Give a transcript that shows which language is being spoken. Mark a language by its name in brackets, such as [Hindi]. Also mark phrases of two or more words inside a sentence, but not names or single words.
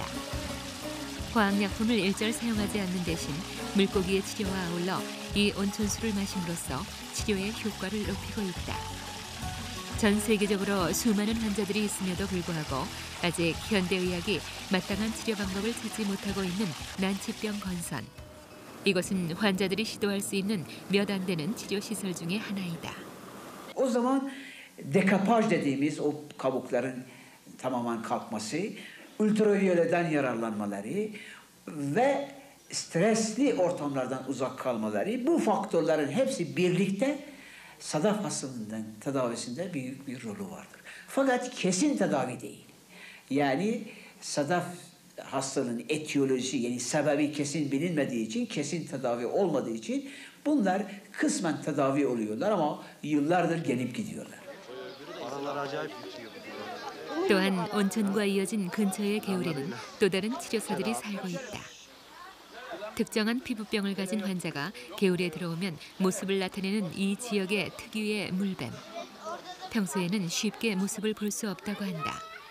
[Korean] 화학약품을 일절 사용하지 않는 대신 물고기의 치료와 아울러 이 온천수를 마심으로써 치료의 효과를 높이고 있다. 전 세계적으로 수많은 환자들이 있음에도 불구하고 아직 현대의학이 마땅한 치료 방법을 찾지 못하고 있는 난치병 건선. 이곳은 환자들이 시도할 수 있는 몇 안 되는 치료 시설 중에 하나이다. [Turkish] O zaman dekapaj dediğimiz o kabukların tamamen kalkması, ultraviyoleden yararlanmaları ve stresli ortamlardan uzak kalmaları, bu faktörlerin hepsi birlikte sadaf hastalığının tedavisinde büyük bir rolü vardır. Fakat kesin tedavi değil. Yani sadaf hastalığın etiyolojisi, yani sebebi kesin bilinmediği için, kesin tedavi olmadığı için bunlar kısmen tedavi oluyorlar ama yıllardır gelip gidiyorlar. [Korean] 또한 온천과 이어진 근처의 개울에는 또 다른 치료사들이 살고 있다. 특정한 피부병을 가진 환자가 개울에 들어오면 모습을 나타내는 이 지역의 특유의 물뱀. 평소에는 쉽게 모습을 볼 수 없다고 한다.